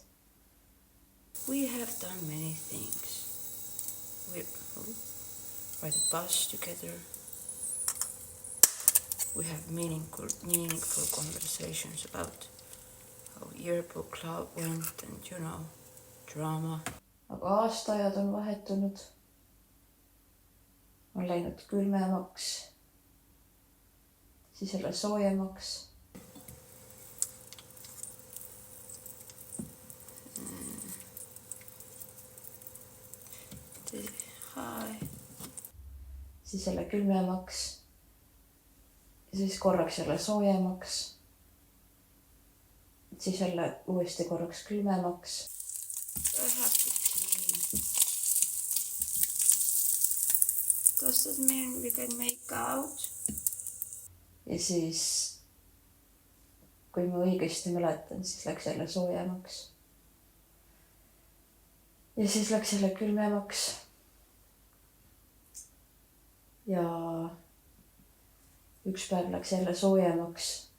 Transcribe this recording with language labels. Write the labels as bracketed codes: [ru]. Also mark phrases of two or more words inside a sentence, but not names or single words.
[en] We have done many things. We ride a bus together. We have meaningful conversations about how yearbook club went and drama. [et] Aga aastaajad on vahetunud. On läinud külmemaks. Siis jälle soojemaks. Hi. Siis jälle külmemaks. Ja siis korraks jälle soojemaks. Siis jälle uuesti korraks külmemaks. [en] Does that mean we can make out? [et] Ja siis, kui ma õigesti mäletan, siis läks jälle soojemaks. Ja siis läks jälle külmemaks. Ja üks päev läks jälle soojemaks.